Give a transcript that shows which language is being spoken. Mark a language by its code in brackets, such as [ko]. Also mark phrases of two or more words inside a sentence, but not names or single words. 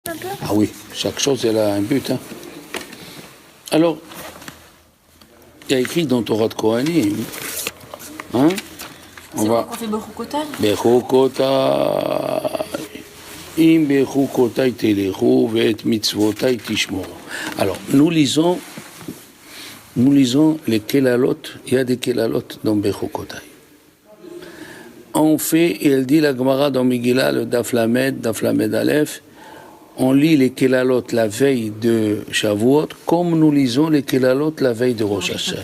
[fr] Ah oui, chaque chose, elle a un but. Hein. Alors, il y a écrit dans Torah de Kohanim, hein, c'est quoi qu'on fait Bechukotai? [he] בחוקותי, אם בחוקותי תלכו ואת מצוותי תשמרו. [fr] Alors, nous lisons les Kelalot, il y a des Kelalot dans Bechukotai. On fait, et elle dit la Gemara dans Megillah, le [he] דף למד אלף, [fr] on lit les Kelalot la veille de Shavuot, comme nous lisons les Kelalot la veille de Rosh Hashanah.